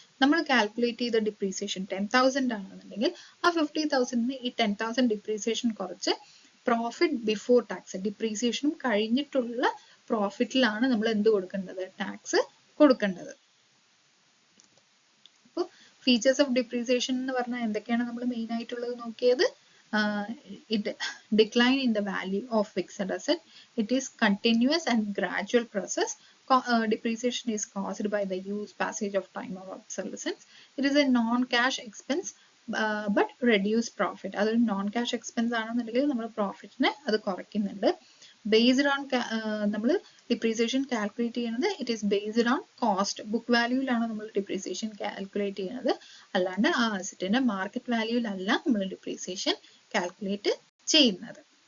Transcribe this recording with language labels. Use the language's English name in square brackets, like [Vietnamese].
[Malayalam] നമ്മൾ കാൽക്കുലേറ്റ് ചെയ്ത ഡിപ്രീസിയേഷൻ 10,000 ആണെന്നുണ്ടെങ്കിൽ ആ 50,000 ഈ 10,000 ഡിപ്രീസിയേഷൻ കുറച്ച് പ്രോഫിറ്റ് ബിഫോർ ടാക്സ്, ഡിപ്രീസിയേഷനും കഴിഞ്ഞിട്ടുള്ള പ്രോഫിറ്റിലാണ് നമ്മൾ എന്ത് കൊടുക്കേണ്ടത്, ടാക്സ് കൊടുക്കേണ്ടത്. അപ്പോൾ ഫീച്ചേഴ്സ് ഓഫ് ഡിപ്രീസിയേഷൻ എന്ന് പറഞ്ഞാൽ എന്തൊക്കെയാണ് നമ്മൾ മെയിൻ ആയിട്ടുള്ളത് നോക്കിയത്. [English] It decline in the value of fixed asset. It is continuous and gradual process. Depreciation is caused by the use, passage of time or obsolescence. It is a non-cash expense but reduce profit. [Malayalam] അതൊരു non cash expense ആണെന്നുണ്ടെങ്കിൽ നമ്മൾ പ്രോഫിറ്റിനെ അത് കുറയ്ക്കുന്നുണ്ട്. Based on നമ്മൾ depreciation calculate ചെയ്യുന്നത് [English] it is based on cost, [Malayalam] book വാല്യൂയിലാണ് നമ്മൾ depreciation calculate ചെയ്യുന്നത്. അല്ലാണ്ട് ആ അസറ്റിന്റെ മാർക്കറ്റ് വാല്യൂയിലല്ല നമ്മൾ ഡിപ്രീസിയേഷൻ കാൽക്കുലേറ്റ് ചെയ്യുന്നത്.